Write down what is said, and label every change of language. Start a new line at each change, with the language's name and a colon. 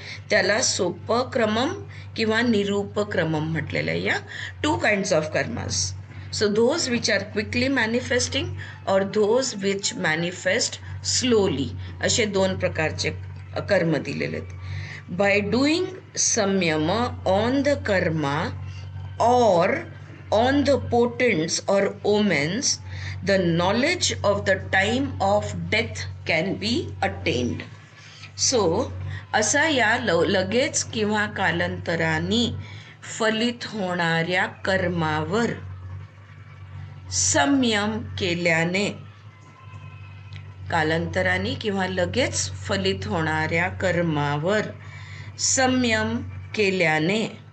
Marathi: त्याला सोपक्रमम किंवा निरुपक्रमम म्हटलेलं आहे.
English: या 2 kinds of karmas. So those which are quickly manifesting or those which manifest slowly,
Marathi: असे 2 प्रकारचे कर्म दिलेले आहेत.
English: By doing samyam on the karma or on the potents or omens, the knowledge of the time of death can be attained.
Marathi: So असा या लगेच किंवा कालांतराने फलित होणाऱ्या कर्मावर संयम केल्याने, कालांतराने किंवा लगेच फलित होणाऱ्या कर्मावर संयम केल्याने,